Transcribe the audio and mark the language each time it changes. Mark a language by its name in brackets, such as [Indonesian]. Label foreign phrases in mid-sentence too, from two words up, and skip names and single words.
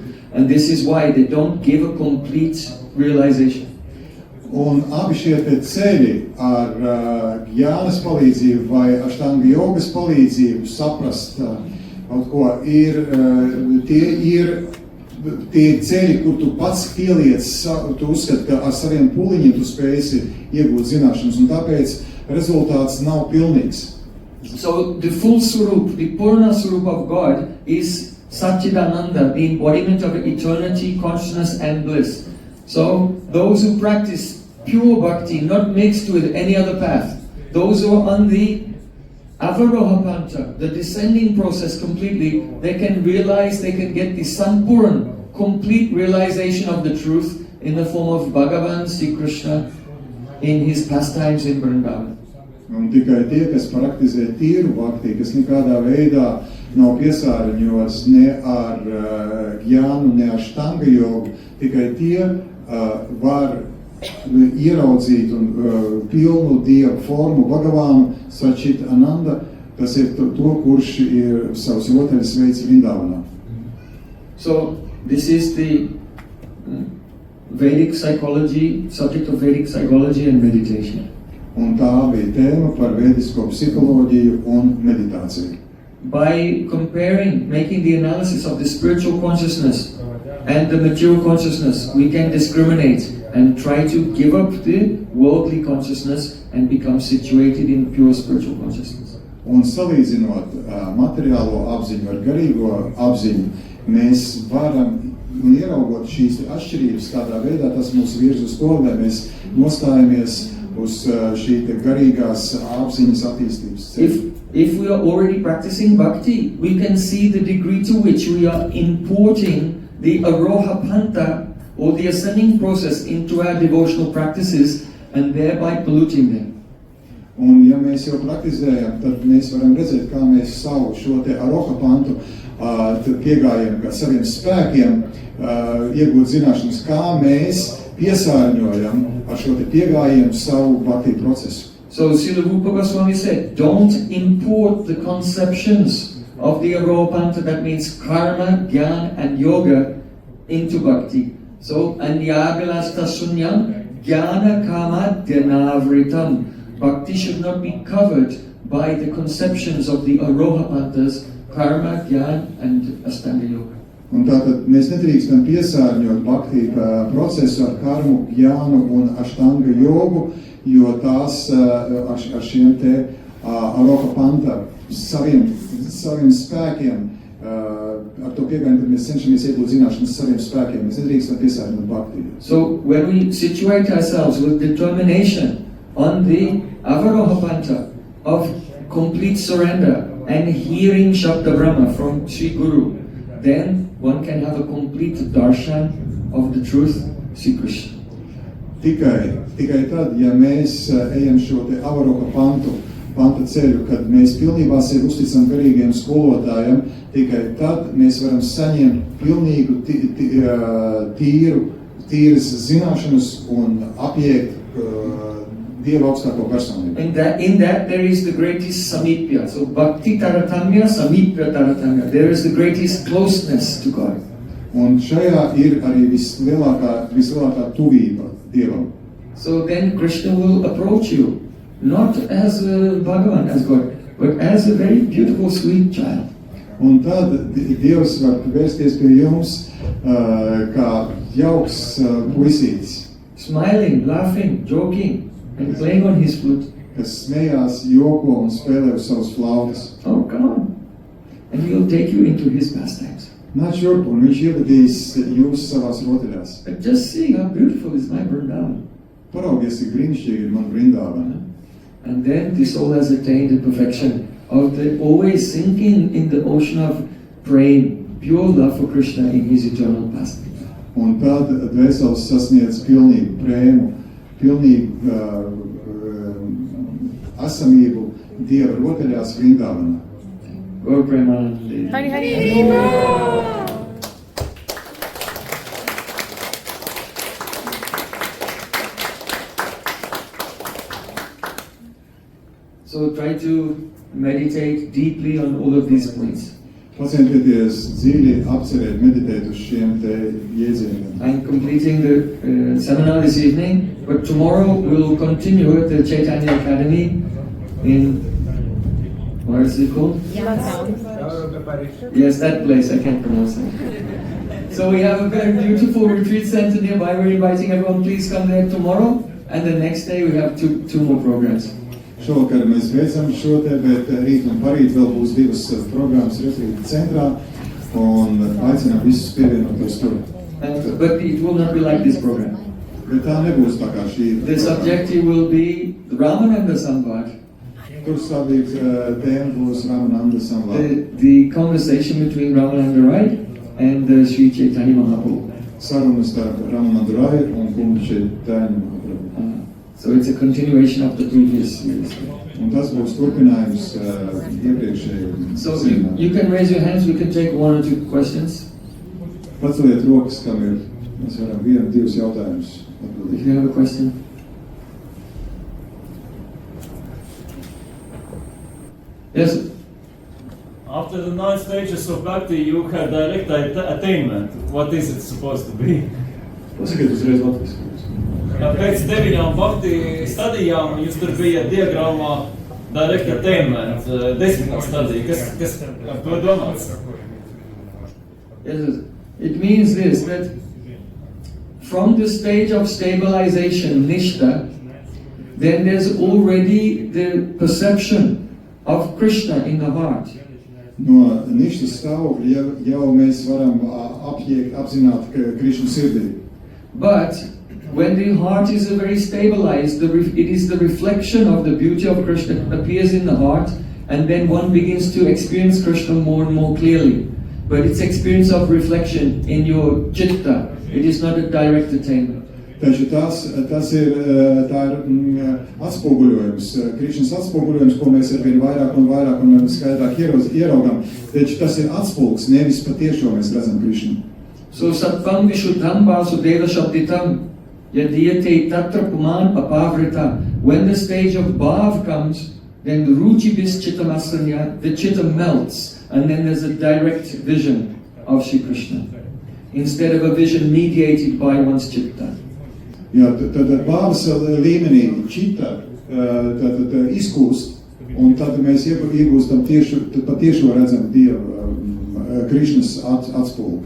[English] And this is why they don't give a complete realization. [Latvian] Un abi šie te ceļi ar Gyānas palīdzību vai Ashtanga Jogas palīdzību saprast kaut ko tie ir ceļi, kur tu pats pieliec, tu uzskati, ka ar saviem pūliņiem tu spēsi iegūt zināšanas, un tāpēc rezultāts nav pilnīgs. [English] So the full Swarup, the [Sanskrit] Purna Swarup [English] of God is Satchidananda, the embodiment of eternity, consciousness and bliss. So those who practice pure bhakti, not mixed with any other path, those who are on the Avarohapanta, the descending process completely, they can realize, they can get the Sampurna, complete realization of the truth in the form of Bhagavan, Sri Krishna, in his pastimes in Vrindavan. [Latvian] Un tikai tie, kas praktizē tīru bhakti, kas nekādā veidā nav piesārņots ne ar jānu, ne ar štanga jogu, tikai tie var ieraudzīt un pilnu Dievu formu Bhagavānu Sachit Ananda, tas ir to, kurš ir savus rotaļas veids Vrindavanā. [English] So, this is the Vedic psychology, subject of Vedic psychology and meditation. [Latvian] Un tā bija tēma par vedisko psiholoģiju un meditāciju. [English] By comparing, making the analysis of the spiritual consciousness and the material consciousness, we can discriminate and try to give up the worldly consciousness and become situated in pure spiritual consciousness. [Latvian] Un salīdzinot materiālo apziņu ar garīgo apziņu, mēs varam ieraugot šīs atšķirības, kādā veidā tas mūs virz uz to, lai mēs nostājamies uz šī garīgās apziņas attīstības ceļa. [English] If we are already practicing bhakti, we can see the degree to which we are importing the [Sanskrit] aroha panta [English] or the ascending process into our devotional practices and thereby polluting them. [Latvian] Un ja mēs jau praktizējam, tad mēs varam redzēt, kā mēs savu šo te [Sanskrit] aroha pantu [Latvian] piegājam kā saviem spēkiem, iegūt zināšanas, kā mēs piesārņojam ar šo te piegājienu savu bhakti procesu. [English] So Srila Rupa Goswami said, don't import the conceptions of the Aropanta, that means karma, jnana and yoga, into bhakti. So, [Sanskrit] andyagalasta sunyam, jnana kama dhanavritam. [English] Bhakti should not be covered by the conceptions of the Arohapantas, karma, jnana and astanga yoga. [Latvian] Un tātad mēs nedrīkstam piesārņot bhakti procesu ar karmu, jnānu un aštanga jogu, jo tās ar šiem te [Sanskrit] aroha panta [Latvian] saviem spēkiem, ar to piegājumu, tad mēs cenšamies iegūt zināšanas saviem spēkiem. Mēs nedrīkstam piesārņot bhakti. [English] So when we situate ourselves with determination on the [Sanskrit] avaroha panta [English] of complete surrender and hearing [Sanskrit] Shabda Brahma [English] from Sri Guru, then one can have a complete darshan of the truth, Sri Krishna. [Latvian] Tikai tad, ja mēs ejam šo te [Sanskrit] avaroha panta [Latvian] ceļu, kad mēs pilnībā sevi uzticam garīgiem skolotājiem, tikai tad mēs varam saņemt pilnīgu tīras zināšanas un apiet Dieva augstāko personību. [English] In that there is the greatest samipya. [Sanskrit] So bhakti taratamya, samipya taratamya. [English] There is the greatest closeness to God. [Latvian] Un šajā ir arī vislielākā tuvība Dievam. [English] So then Krishna will approach you, not as Bhagavan, as God, but as a very beautiful, sweet child. Un tad Dievs var vērsties pie jums kā jauks puisītis. Smiling, laughing, joking, and playing on his flute. [Latvian] Kas smējās, joko un spēlē uz savas flautas. [English] Oh, come on. And he'll take you into his pastimes. [Latvian] Nāc šurp, un viņš ievedīs jūs savās rotaļās. [English] But just see how beautiful is my Vrindavan. [Latvian] Paraugies, cik brīnišķīgi ir man Vrindavana. [English] And then the soul has attained the perfection of the always sinking in the ocean of Prem, pure love for Krishna in his eternal pastime. [Latvian] Un tad dvēseles sasniedz pilnīgu prēmu, pilnīgu esamību Dieva rotaļās Vrindavanā. [Bangla] Gaur Premanande. Hari Hari. [English] So try to meditate deeply on all of these points. [Latvian] Pacientieties dziļi apcerēt, meditēt uz šiem te jēdzieniem. [English] I'm completing the seminar this evening, but tomorrow we'll continue at the Chaitanya Academy in, what is it called? Yes, that place, I can't pronounce it. So we have a very beautiful retreat center nearby. We're inviting everyone, please come there tomorrow. And the next day we have two more programs. [Latvian] Šovakar mēs beidzam šo te, bet rīt un parīt vēl būs divas programmas retrīta centrā un aicinām visus pievienoties tur. [English] But it will not be like this program. [Latvian] Bet tā nebūs tā kā šī. [English] The subjective will be Ramananda Samvad. [Latvian] Tur stāvīt tēma būs Ramananda Samvad. [English] The conversation between Ramananda Rai and Sri Chaitanya Mahaprabhu. [Latvian] Saruna starp Ramananda Rai un kungu Chaitanya Mahaprabhu. [English] So it's a continuation of the previous series. [Latvian] Un tas būs turpinājums iepriekšējiem [English] So [Latvian] semināriem. [English] you can raise your hands, we can take one or two questions. [Latvian] Paceliet rokas, kam ir. Mēs varam vienu, divus jautājumus [English] If [Latvian] atbildēt. [English] you have a question. Yes. After the 9 stages of bhakti, you had direct attainment. What is it supposed to be? [Latvian] Pasakiet uzreiz latviski. Pēc 9 bhakti stadijām jūs tur bijat diagrammā [English] direct attainment, [Latvian] 10. stadija. Kas ar to domāts? [English] Yes. It means this, that from the stage of stabilization, nishta, then there's already the perception of Krishna in the heart. [Latvian] No ništas stāvokļa jau mēs varam apzināt Krišnu sirdī. [English] But when the heart is very stabilized, it is the reflection of the beauty of Krishna that appears in the heart, and then one begins to experience Krishna more and more clearly. But it's experience of reflection in your chitta. It is not a direct attainment. [Latvian] Taču tas ir atspoguļojums, Krišnas atspoguļojums, ko mēs arvien vairāk un skaidrāk ieraugam. Taču tas ir atspulgs, nevis patiešo mēs redzam Krišnu. [Sanskrit] So sattvam vishuddham vasudeva shabditam yadiyate tatra puman apavrita. [English] When the stage of bhav comes, then the [Sanskrit] ruchibis chittamasanya, [English] the chitta melts, and then there's a direct vision of Shri Krishna, instead of a vision mediated by one's chitta. [Latvian] Jā, tad bāvas līmenī čita tad izkūst, un tad mēs iegūstam patiešo redzam Dieva Krišnas atspulgi.